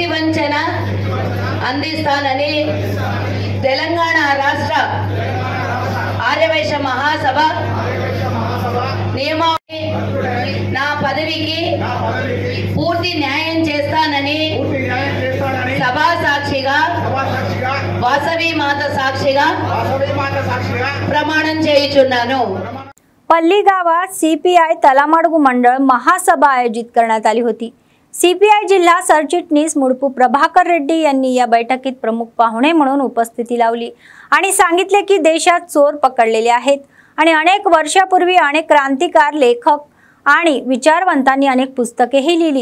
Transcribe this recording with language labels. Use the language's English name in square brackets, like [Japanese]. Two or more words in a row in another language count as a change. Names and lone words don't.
[Telugu] వంచన అందిస్తానని తెలంగాణ రాష్ట్ర ఆర్యవైశ్య మహాసభ నియమావళి నా పదవికి పూర్తి న్యాయం చేస్తానని సభా సాక్షిగా వాసవి మాత సాక్షిగా ప్రమాణం చేయుచున్నాను। [Marathi] पल्ली गावात सीपीआय तलामडगु मंडळ महासभा आयोजित करण्यात आली होती। सीपीआय जिल्हा सरचिटणीस मुडपू प्रभाकर रेड्डी यांनी या बैठकीत प्रमुख पाहुणे म्हणून उपस्थिती लावली आणि सांगितले की देशात चोर पकडलेले आहेत आणि अनेक वर्षापूर्वी अनेक क्रांतिकार, लेखक आणि विचारवंतांनी अनेक पुस्तकेही लिहिली।